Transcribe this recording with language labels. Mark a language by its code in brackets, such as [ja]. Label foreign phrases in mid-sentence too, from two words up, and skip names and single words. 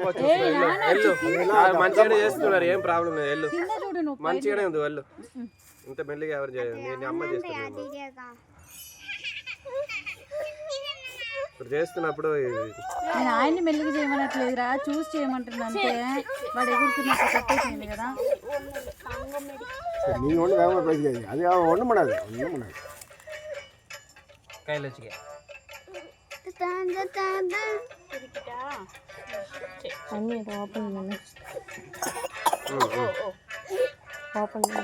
[te] వెళ్ళు మంచిగానే చేస్తున్నారు ఏం ప్రాబ్లం లేదు వెళ్ళు మంచిగానే ఉంది వెళ్ళు ఇంత మెల్లిగా ఎవరు చేయదు నేను అమ్మ చేస్తాను ఇప్పుడు చేస్తున్నప్పుడు నేను ఆయన్ని మెల్లిగా చేయమనట్లేదురా చూసి చేయమంటున్నా అంటే వాడు ఎగురుతున్నప్పుడు కట్టేసింది కదా [ta] நீங்க ஒண்ணு வேகமா பேசுறீங்க அது ஒண்ணும் பண்ணாது கையில வச்சுக்க அண்ணி ஓபன் பண்ணு ஓபன் பண்ணு